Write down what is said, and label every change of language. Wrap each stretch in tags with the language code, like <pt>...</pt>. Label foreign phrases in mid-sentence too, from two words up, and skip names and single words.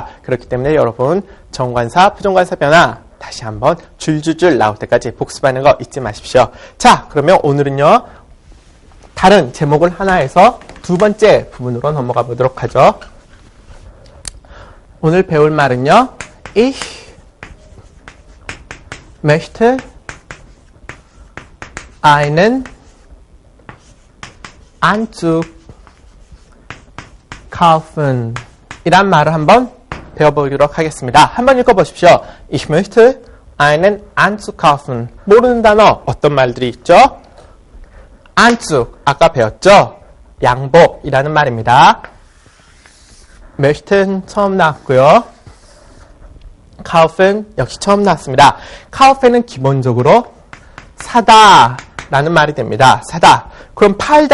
<ko>그렇기 때문에 여러분 정관사, 부정관사 변화 다시 한번 줄줄줄 나올 때까지 복습하는 거 잊지 마십시오. 자, 그러면 오늘은요. 다른 제목을 하나 해서 두 번째 부분으로 넘어가 보도록 하죠. 오늘 배울 말은요.</ko> <de>Ich möchte einen Anzug kaufen</de> <ko>이란 말을 한번 배워보도록 하겠습니다. 한번 읽어보십시오.</ko> <de>Ich möchte einen Anzug kaufen.</de> <ko>모르는 단어 어떤 말들이 있죠? 안쭉 아까 배웠죠? 양복이라는 말입니다. möchten 처음 나왔고요. kaufen 역시 처음 나왔습니다. kaufen은 기본적으로 사다라는 말이 됩니다. 사다.</ko>